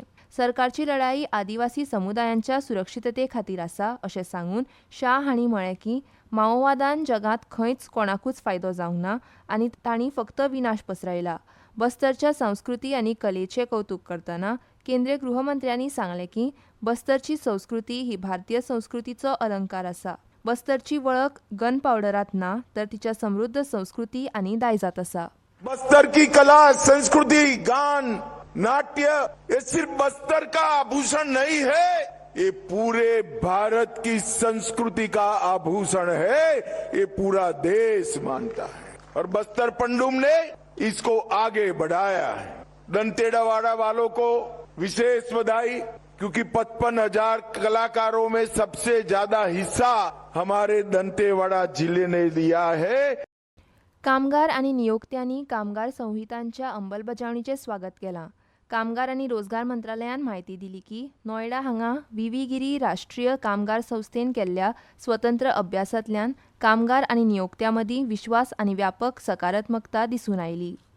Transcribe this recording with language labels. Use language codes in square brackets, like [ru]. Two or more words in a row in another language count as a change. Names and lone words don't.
[kok] सरकारची लढाई आदिवासी समुदायांच्या सुरक्षितते खातीर आसा अशें सांगून शाह हांणी म्हळें की माओवादान जगांत खंयच कोणाकूच फायदो जावंक ना आनी तांणी फक्त विनाश पसरयला. बस्तरच्या संस्कृती आनी कलेचें कौतुक करतना केंद्रीय गृहमंत्र्यांनी सांगलें की बस्तरची संस्कृती ही भारतीय संस्कृतीचो अलंकार आसा. बस्तरची वळख [en] gun powder [kok] ना तर तिच्या समृद्ध संस्कृती आनी दायजात आसा. [hi] बस्तर की कला, संस्कृति, गान, नाट्य ये सिर्फ बस्तर का आभूषण नहीं है, ये पूरे भारत की संस्कृति का आभूषण है. ये पूरा देश मानता है और बस्तर पंडुम ने इसको आगे बढ़ाया है. दंतेवाड़ा वालों को विशेष बधाई, क्योंकि 55,000 कलाकारों में सबसे ज्यादा हिस्सा हमारे दंतेवाड़ा जिले ने लिया है. [kok] कामगार आनी नियोक्त्यांनी कामगार संहितांच्या अंमलबजावणीचें स्वागत केलां. कामगार आनी रोजगार मंत्रालयान म्हायती दिली की नोयडा हांगा विविगिरी राष्ट्रीय कामगार संस्थेन केल्ल्या स्वतंत्र अभ्यासांतल्यान कामगार आनी नियोक्त्यां मदीं विश्वास आनी व्यापक सकारात्मकता दिसून आयली.